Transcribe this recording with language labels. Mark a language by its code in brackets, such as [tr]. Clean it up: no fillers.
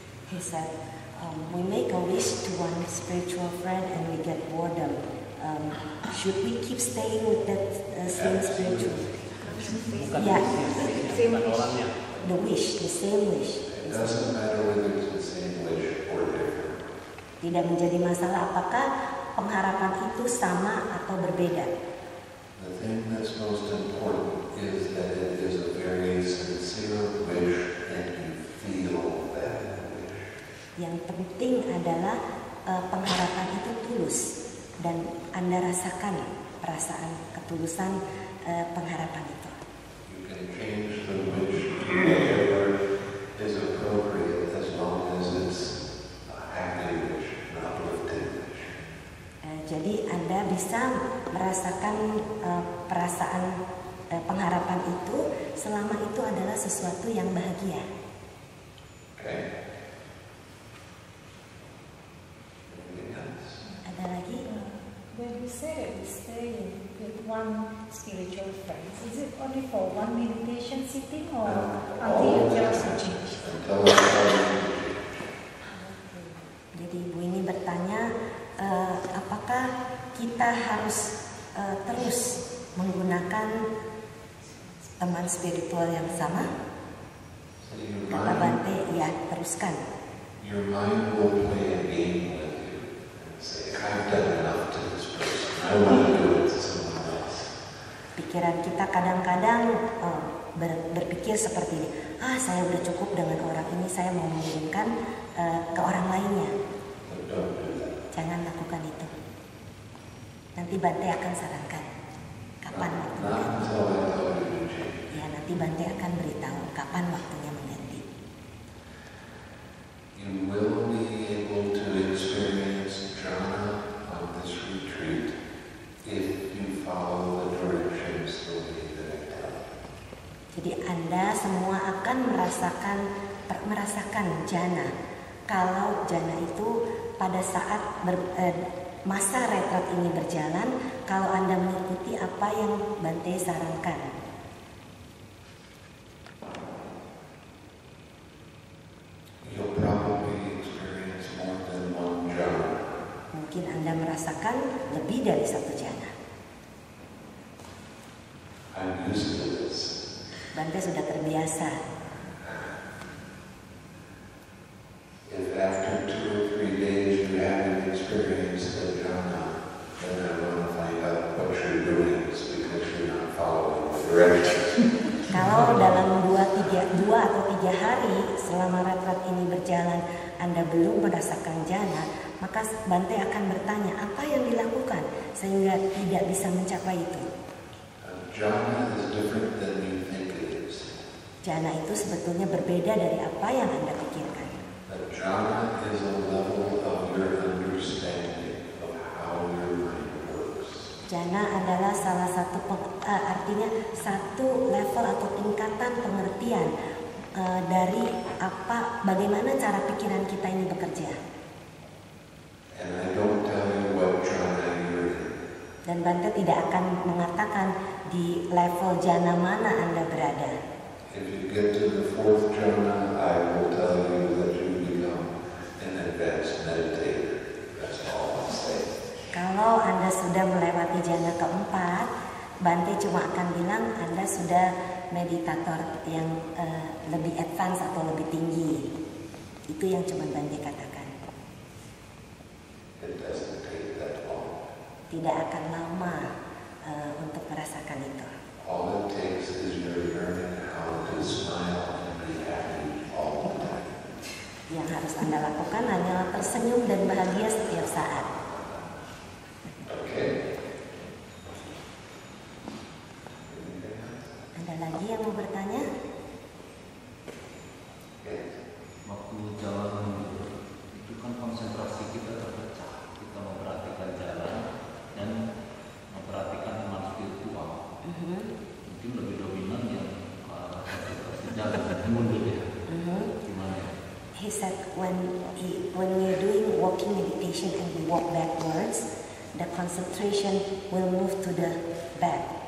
[en] He said, we make a wish to one spiritual friend and we get boredom. Should we keep staying with that same spiritual? [id] Bukan Ya. bukan orangnya. [en] The wish, the same wish. It doesn't matter whether it's the same wish or different. [id] Tidak menjadi masalah apakah pengharapan itu sama atau berbeda. [en] The thing that's most important is that it is a very sincere wish and you feel that wish. [id] Yang penting adalah pengharapan itu tulus dan Anda rasakan perasaan ketulusan pengharapan itu. [en] You can change the wish to whatever is appropriate as long as it's a happy wish, an uplifting wish. [id] Jadi Anda bisa merasakan perasaan pengharapan itu selama itu adalah sesuatu yang bahagia. [en] Okay? Anything else? [id] Ada lagi? [en] When we say that we stay with one spiritual friend, is it only for one meditation sitting or until you tell us to change? Until I tell you to change. [id] Jadi Ibu ini bertanya, apakah kita harus terus menggunakan teman spiritual yang sama? [en] So your [id] Kata [en] mind, [id] Bante, ya teruskan. [en] your mind will play a game with you and say, I've done enough to this person. I want to do it to someone else. [id] Pikiran kita kadang-kadang berpikir seperti ini, saya udah cukup dengan orang ini, saya mau mengirimkan ke orang lainnya. [en] But don't do that. [id] Jangan lakukan itu. Nanti Bante akan sarankan kapan waktunya. [en] Not until I tell you to change. [id] Ya, nanti Bante akan beritahu kapan waktunya mengganti. [en] You will be able to experience jhana on this retreat if you follow the directions the way that I tell you. [id] Jadi Anda semua akan merasakan jana. Kalau jana itu pada saat masa retret ini berjalan, kalau Anda mengikuti apa yang Bante sarankan. [en] You'll probably experience more than one jhana. [id] Mungkin Anda merasakan lebih dari satu jana. [en] I'm used to this. [id] Bante sudah terbiasa. [en] If after 2 or 3 days you haven't experienced the jhana, then I want to find out what you're doing is because you're not following the directions. [id] Kalau dalam 2 atau 3 hari selama retret ini berjalan Anda belum merasakan jana, maka Bante akan bertanya apa yang dilakukan sehingga tidak bisa mencapai itu. [en] Jhana is different than you think it is. [id] Jana itu sebetulnya berbeda dari apa yang Anda pikirkan. [en] Jhana is a level of your understanding of how your mind works. [id] Jana adalah salah satu artinya satu level atau tingkatan pengertian dari bagaimana cara pikiran kita ini bekerja. [en] And I don't tell you what jhana you're in. [id] Dan Bante tidak akan mengatakan di level jana mana Anda berada. [en] If you get to the 4th jhana, I will tell you that you become an advanced meditator. That's all I'll say. [id] Kalau Anda sudah melewati jana keempat, Bante cuma akan bilang Anda sudah meditator yang lebih advance atau lebih tinggi. Itu yang cuma Bante katakan. [en] It doesn't take that long. [id] Tidak akan lama untuk merasakan itu. [en] All it takes is your learning how to smile and be happy all the time. [id] Yang harus Anda lakukan hanyalah tersenyum dan bahagia setiap saat. [en] Okay? [id] Ada lagi yang mau bertanya? [en] Yes. [id] Waktu jalan itu kan konsentrasi kita terpecah. Kita memperhatikan jalan dan memperhatikan teman spiritual. Mungkin lebih dominan yang konsentrasi jalan mundur ya. Gimana ya? [en] He said when we're doing walking meditation and we walk backwards, the concentration will move to the back.